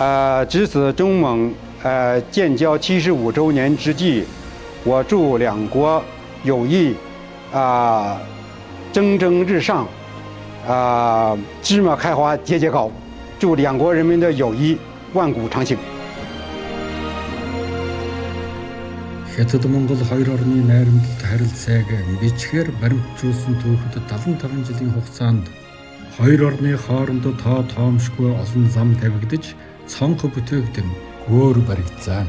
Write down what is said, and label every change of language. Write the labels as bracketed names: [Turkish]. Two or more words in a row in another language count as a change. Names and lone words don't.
[Chinese] 值此中蒙建交75周年之际，我祝两国友谊蒸蒸日上，芝麻开花节节高，祝两国人民的友谊万古长青。 [Mongolian] Хятад Монгол хоёр орны найрамдалт харилцааг бичгээр баримтжуулсан түүхэд 75 жилийн хугацаанд хоёр орны хоорондоо тоомшгүй олон зам тавигдаж, цонх бүтээгдэн гөөр баригдсан.